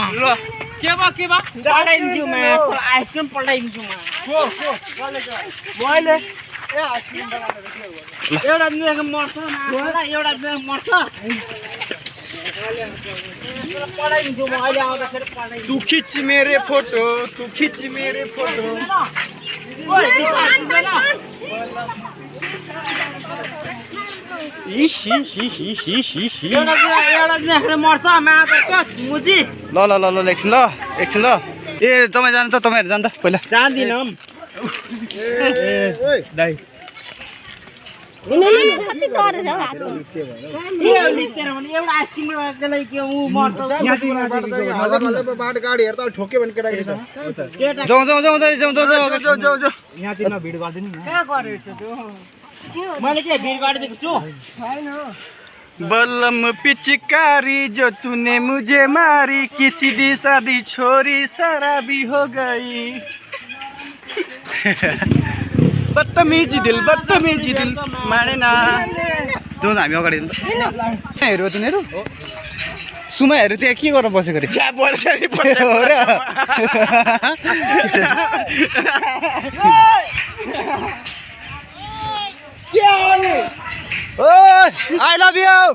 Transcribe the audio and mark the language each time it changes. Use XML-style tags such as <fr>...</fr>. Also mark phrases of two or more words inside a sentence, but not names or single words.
<ne>ल के भयो पठाइदिन्छु म। आइसक्रिम पठाइदिन्छु म। मैले एउटा दिनको मर्छ एउटा दिनको मर्छ। पठाइदिन्छु म अहिले आउँदाखेरि पठाइदिन्छु।</ne> <hi>तू खिच मेरे फोटो तू खिच मेरे फोटो।</hi> <ne>ल ल ल ल एकछिन ल एकछिन ल। ए तपाईँ जानु त तपाईँहरू जानु त पहिला। जान्दिनँ दाइ। जाउँ जाउँ जाउँ जाउँ जाउँ</ne> <hi>बल्लम पिचकारी जो तूने मुझे मारी की सीधी सादी छोरी शराबी हो गई। बदतमीजी दिल मानेना।</hi> <ne>जाउँ हामी अगाडि हेरौ तिनीहरू सुमाहरू त्यहाँ के गरेर बसेको अरे?</ne> <en>I love you.</en>